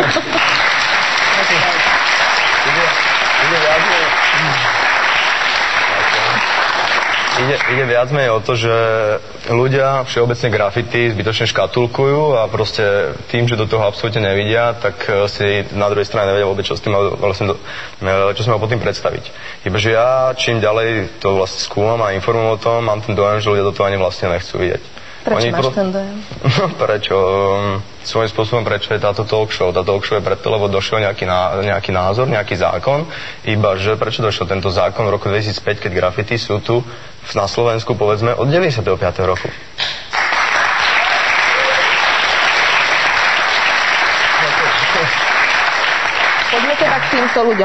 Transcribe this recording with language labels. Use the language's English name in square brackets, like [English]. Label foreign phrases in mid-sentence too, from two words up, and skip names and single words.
[Slovak] Ide viac menej o to, že ľudia všeobecne grafity zbytočne škatulkujú a proste tým, že do toho absolútne nevidia, tak si na druhej strane nevedia vôbec, čo s tým vlastne čo si mal pod tým predstaviť. Ibaže ja čím ďalej to vlastne skúmam a informujem o tom, mám ten dojem, že ľudia do toho ani vlastne nechcú vidieť. Prečo máš ten dojem? Prečo? Svojím spôsobom prečo je táto [English] talk show? [Slovak] Tá [English] talk show [Slovak] je preto, lebo došiel nejaký názor, nejaký zákon, iba že prečo došiel tento zákon v roku 2005, keď grafity sú tu na Slovensku, povedzme, od 95. roku. Poďme teda k týmto ľuďom.